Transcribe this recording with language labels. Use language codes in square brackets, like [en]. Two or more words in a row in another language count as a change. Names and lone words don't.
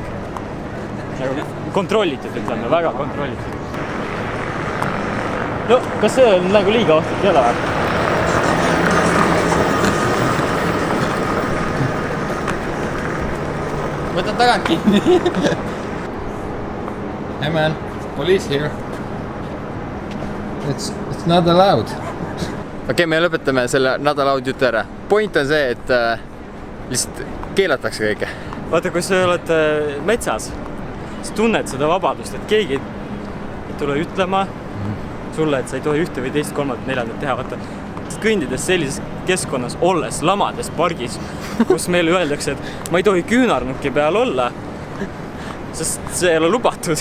[et] Nagu kontrollitud, ütleme, väga kontrollitud. No, kas see on nagu liiga ohtlik ei ole või? Võtad tagant kinni. [en] Hey man, police here. It's not allowed. [et] Okei, me lõpetame selle [en] not allowed [et] jutu ära. Point on see, et lihtsalt keelatakse kõike. Vaata, kui sa oled metsas, siis tunned seda vabadust, et keegi ei tule ütlema sulle, et sa ei tohi ühte või teist, kolmandat, neljandat teha. Vaata, kõndides sellises keskkonnas olles, lamades pargis, kus meile öeldakse, et ma ei tohi küünarnuki peal olla, sest see ei ole lubatud.